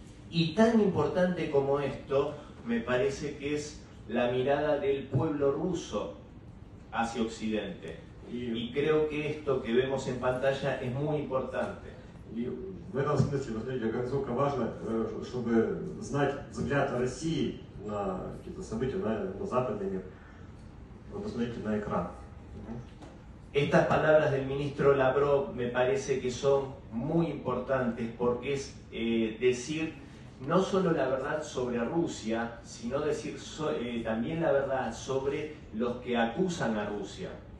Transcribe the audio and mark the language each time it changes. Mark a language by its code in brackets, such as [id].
[es] Y tan importante como esto, me parece que es la mirada del pueblo ruso hacia Occidente. Y creo que esto que vemos en pantalla es muy importante. [ru] И в этом смысле, посмотрите, насколько важно, чтобы знать взгляд России на какие-то события, на западный мир. Вот посмотрите на экран. [es] Estas palabras del ministro Lavrov me parece que son muy importantes porque es decir no solo la verdad sobre Rusia, sino decir también la verdad sobre los que acusan a Rusia.